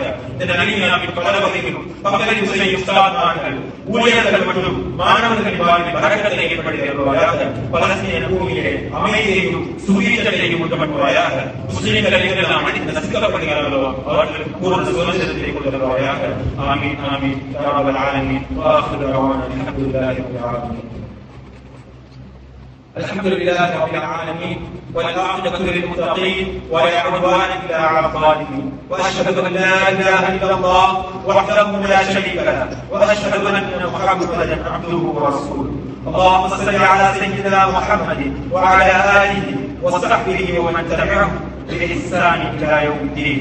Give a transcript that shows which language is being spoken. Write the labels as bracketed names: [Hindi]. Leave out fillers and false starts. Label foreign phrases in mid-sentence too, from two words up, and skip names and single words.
[Tamil] இந்த நலிமையாவின் பல வகைகளும் பங்களிப்பு செய்யும் உஸ்தாத்மார்கள், ஊழியர்கள் மற்றும் மாணவர்களின் வாழ்வில் பரக்கத்தை ஏற்படுத்தி தருவாயாக. பலஸ்தீன பூமியிலே அமைதியையும் சுவீச்சத்தையும் உண்டாக்குவாயாக. முஸ்லிம்கள் எங்கெல்லாம் அடித்து நசுக்கப்படுகிறார்களோ அவர்களுக்கு பூர்ண சுதந்திரத்தை கொண்டு தருவாயாக. [Arabic] آمين آمين يا رب العالمين. وآخر دعوانا الحمد لله رب العالمين. الحمد لله رب العالمين والعاقبة للمتقين ولا عدوان إلا على الظالمين وأشهد أن لا إله إلا الله وحده لا شريك له وأشهد أن محمدا عبده ورسوله. اللهم صل على سيدنا محمد وعلى آله وصحبه ومن تبعهم بإحسان إلى يوم الدين.